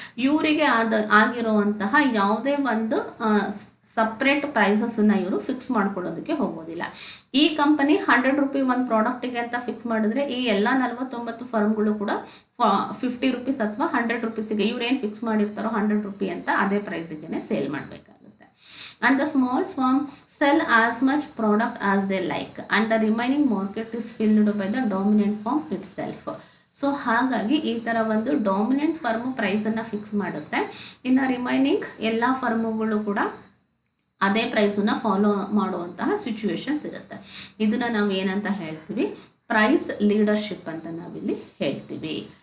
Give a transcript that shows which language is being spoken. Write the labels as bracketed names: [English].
[Kannada] ಇವರಿಗೆ ಆಗಿರುವಂತಹ ಯಾವುದೇ ಒಂದು ಸಪ್ರೇಟ್ ಪ್ರೈಸಸ್ಸನ್ನು ಇವರು ಫಿಕ್ಸ್ ಮಾಡ್ಕೊಳ್ಳೋದಕ್ಕೆ ಹೋಗೋದಿಲ್ಲ. ಈ ಕಂಪನಿ 100 ರೂಪಿ ಒಂದು ಪ್ರಾಡಕ್ಟಿಗೆ ಅಂತ ಫಿಕ್ಸ್ ಮಾಡಿದ್ರೆ, ಈ ಎಲ್ಲ 49 ಫರ್ಮ್ಗಳು ಕೂಡ 50 ರೂಪೀಸ್ ಅಥವಾ 100 ರೂಪೀಸಿಗೆ ಇವ್ರೇನು ಫಿಕ್ಸ್ ಮಾಡಿರ್ತಾರೋ 100 ರೂಪಿ ಅಂತ ಅದೇ ಪ್ರೈಸಿಗೆ ಸೇಲ್ ಮಾಡಬೇಕಾಗುತ್ತೆ. [English] And the small firm sell as much product as they like and the remaining market is filled by the dominant firm itself. [Kannada] So ಹಾಗಾಗಿ ಈ ಥರ ಒಂದು ಡಾಮಿನೆಂಟ್ ಫರ್ಮು ಪ್ರೈಸನ್ನು ಫಿಕ್ಸ್ ಮಾಡುತ್ತೆ, ಇನ್ನು ರಿಮೈನಿಂಗ್ ಎಲ್ಲ ಫರ್ಮುಗಳು ಕೂಡ ಅದೇ ಪ್ರೈಸನ್ನು ಫಾಲೋ ಮಾಡುವಂತಹ ಸಿಚುವೇಶನ್ಸ್ ಇರುತ್ತೆ. ಇದನ್ನು ನಾವು ಏನಂತ ಹೇಳ್ತೀವಿ, ಪ್ರೈಸ್ ಲೀಡರ್ಶಿಪ್ ಅಂತ ನಾವಿಲ್ಲಿ ಹೇಳ್ತೀವಿ.